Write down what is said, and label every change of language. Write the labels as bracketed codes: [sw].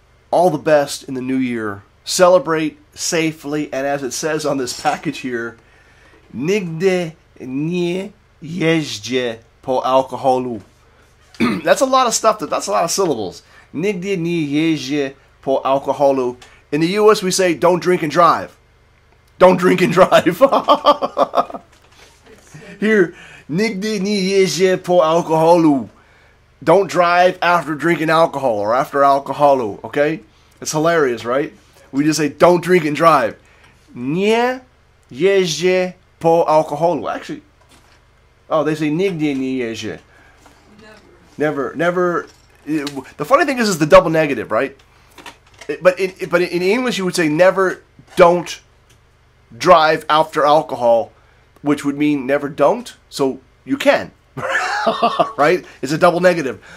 [en] All the best in the new year. Celebrate safely, and as it says on this package here, [pl] nigdy nie jeźdźcie po alkoholu. [en] That's a lot of stuff. That's a lot of syllables. [pl] Nigdy nie jeźdźcie po alkoholu. [en] In the U.S., we say, don't drink and drive. Don't drink and drive. Here, [pl] nigdy nie jeźdź po alkoholu. [en] Don't drive after drinking alcohol or after alcoholu, okay? It's hilarious, right? We just say, don't drink and drive. [pl] Nie jeźdź po alkoholu. [en] Actually, oh, they say [pl] nigdy nie jeźdź. [en] Never. The funny thing is the double negative, right? But in English, you would say never, don't drive after alcohol, which would mean never don't. So you can, right? It's a double negative.